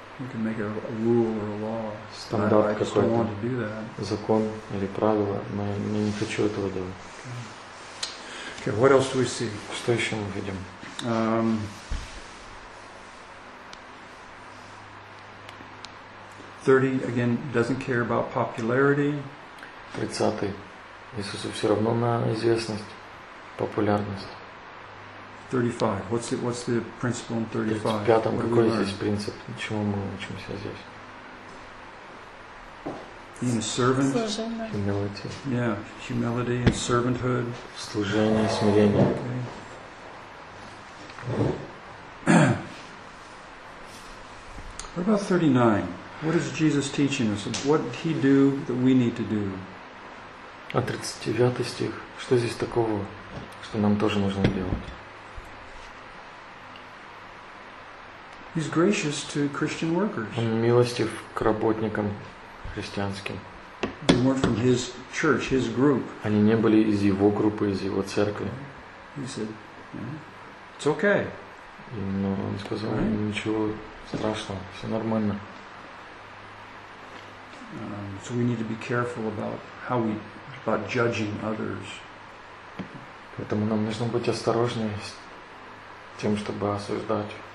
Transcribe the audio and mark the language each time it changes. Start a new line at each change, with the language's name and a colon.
English: You can make it a rule or a law.
Russian: Стандарт какой-то. Закон или правило. Но я не хочу этого делать.
English: Okay. Okay, what else do we see?
Russian: Что еще мы видим?
English: Thirty again doesn't care about popularity.
Russian: 30. Иисусу все равно на известность. Популярность.
English: 35. What's the principle in 35?
Russian: 35. Какой здесь принцип? Чему мы учимся здесь?
English: Being a servant.
Russian: Служение.
English: Humility. Yeah, humility and servanthood.
Russian: Служение, смирение.
English: Okay. What about 39? What is Jesus teaching us? What did he do that we need to do?
Russian: А 39 стих. Что здесь такого? Что нам тоже нужно делать.
English: He's gracious to Christian workers.
Russian: Он милостив к работникам христианским.
English: They weren't from his church, his group.
Russian: Они не были из его группы, из его церкви.
English: He said, yeah, it's okay.
Russian: И, ну, он сказал, right? Ничего страшного, все нормально.
English: So we need to be careful about how we about judging others.
Russian: Поэтому нам нужно быть осторожнее с тем, чтобы осуждать.